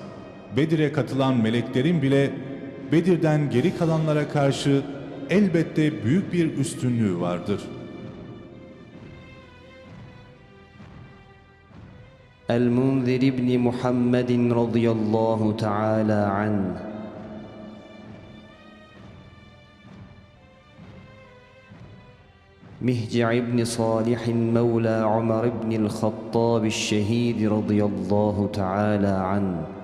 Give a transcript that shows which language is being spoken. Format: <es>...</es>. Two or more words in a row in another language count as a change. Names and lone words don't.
<tr>Bedir'e katılan meleklerin bile Bedir'den geri kalanlara karşı elbette büyük bir üstünlüğü vardır.</tr> <ar>المنذر بن محمد رضي الله تعالى عنه، مهجع بن صالح مولى عمر بن الخطاب الشهيد رضي الله تعالى عنه،</ar>